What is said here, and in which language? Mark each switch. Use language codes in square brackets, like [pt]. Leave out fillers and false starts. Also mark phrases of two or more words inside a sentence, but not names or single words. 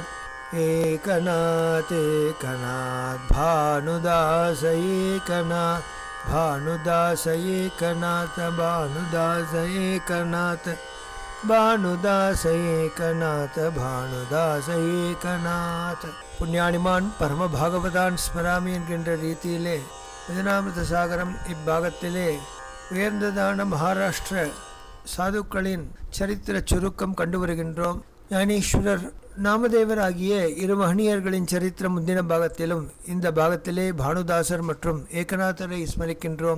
[mr] एकनाथ एकनाथ भानुदास एकनाथ, भानुदास एकनाथ. भानुदास एकनाथ, भानुदास एकनाथ. भानुदास एकनाथ. [ta] புண்ணியானிமான் பரம பாகவதான் ஸ்மராமி என்கின்ற ரீதியிலே பஜனாமிருத சாகரம் இப்பாகத்திலே உயர்ந்ததான மகாராஷ்டிர சாதுக்களின் சரித்திர சுருக்கம் கண்டு வருகின்றோம். ஞானேஸ்வரர் நாமதேவர் ஆகிய இரு மகனியர்களின் சரித்திரம் முந்தின பாகத்திலும் இந்த பாகத்திலே பானுதாசர் மற்றும் ஏகநாதரை ஸ்மரிக்கின்றோம்.